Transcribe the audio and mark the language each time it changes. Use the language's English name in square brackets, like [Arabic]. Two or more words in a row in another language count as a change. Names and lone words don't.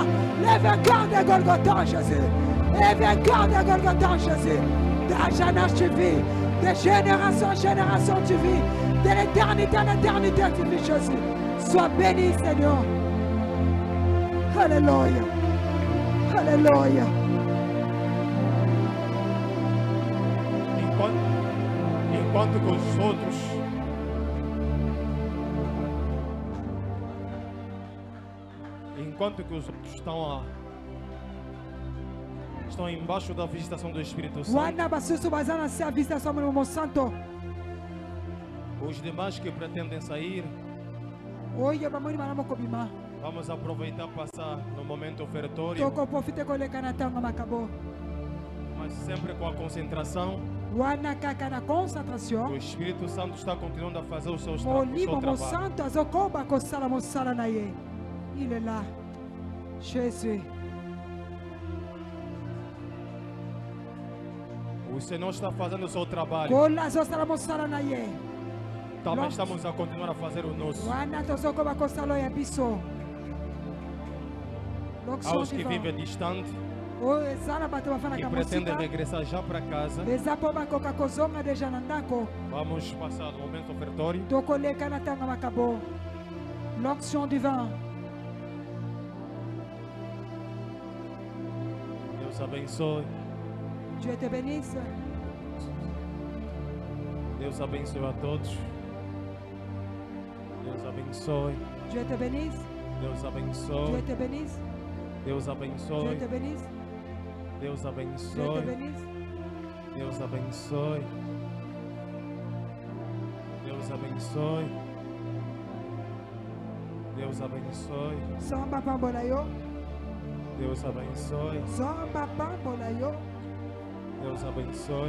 [French] Les vainqueurs de Golgotha, Jésus. Les vainqueurs de Golgotha, Jésus. D'âge tu vis. De génération en génération tu vis. De l'éternité en éternité tu vis, Jésus. Sois béni, Seigneur. Alléluia. Alléluia. [Portuguese] Enquanto que os outros estão embaixo da visitação do Espírito Santo, os demais que pretendem sair, vamos aproveitar passar no momento ofertório, mas sempre com a concentração. O Espírito Santo está continuando a fazer o seu trabalho. [French] Il est là. Jésus. [Portuguese] O Senhor está fazendo o seu trabalho. Também estamos a continuar a fazer o nosso. Aos que vivem distante e pretendem regressar já para casa, vamos passar no momento ofertório. [French] L'onction divine. [Portuguese] Deus abençoe. [French] Dieu te bénisse. [Portuguese] Deus abençoe a todos. Deus abençoe. [French] Dieu te bénisse. [Portuguese] Deus abençoe. [French] Dieu te bénisse. [Portuguese] Deus abençoe. [French] Dieu te bénisse. [Portuguese] Deus [French] Dieu [Portuguese] abençoe. [French] te bénisse. [Portuguese] Deus abençoe. Deus abençoe. Deus abençoe. Samba pambolayo. Deus abençoe. Samba pambolayo. Deus abençoe.